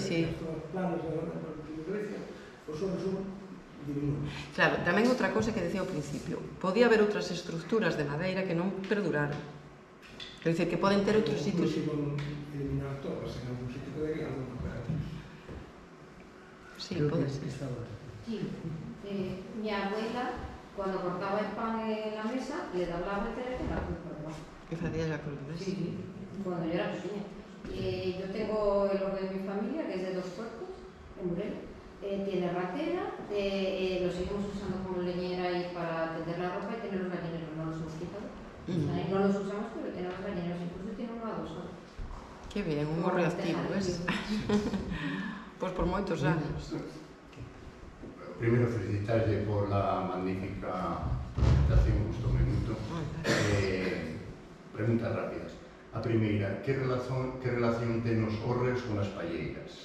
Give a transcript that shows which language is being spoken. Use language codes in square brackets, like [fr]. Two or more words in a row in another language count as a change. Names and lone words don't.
[gl] as zonas planas de Grecia, os solos son diminutos. Claro, tamén outra cousa que decía ao principio. Podía haber outras estructuras de madeira que non perduraron. Quer dizer, que poden ter outros sitios... Inclusive eliminar todas, en algún sitio quedaría algún recuperado. Sí, pode ser. Sí, [es] mi abuela, cuando cortaba el pan en la mesa, le daba la becera con la cruz por debajo. [gl] Que facía a cruz, ves? [es] Sí, cuando yo era pequeña. Yo tengo el horno de mi familia, que es de 2 cuerpos, en Burela. Tiene ratera, lo seguimos usando como leñera y para tender la ropa, y tiene los gallineros, no los hemos quitado. No los usamos, pero tiene los gallineros, incluso tiene un adosado. Que bien, [gl] un morro activo, ves? Pois por moitos anos. [es] Primero, felicitarle por la magnífica presentación, [gl] gustoume moito. Preguntas rápidas. A primeira, que relación ten os hórreos con as palleiras?